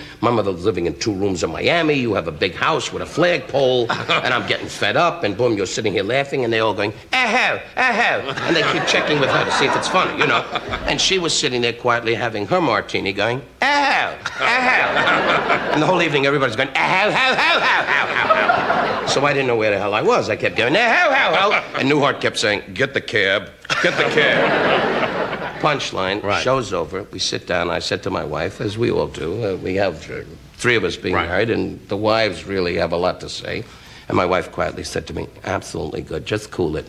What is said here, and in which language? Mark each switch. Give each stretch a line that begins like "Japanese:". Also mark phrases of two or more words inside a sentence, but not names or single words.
English: My mother's living in 2 rooms in Miami. You have a big house with a flagpole, and I'm getting fed up, and boom, you're sitting here laughing, and they're all going, aho, aho. And they keep checking with her to see if it's funny, you know? And she was sitting there quietly having her martini going, aho, aho. And the whole evening, everybody's going, aho, ho, ho, ho, ho, ho, ho. So I didn't know where the hell I was. I kept going, aho, ho, ho. And Newhart kept saying, get the cab, get the cab. Punchline, show's over, we sit down, I said to my wife, as we all do, we have 3 of us being married, and the wives really have a lot to say. And my wife quietly said to me, absolutely good, just cool it.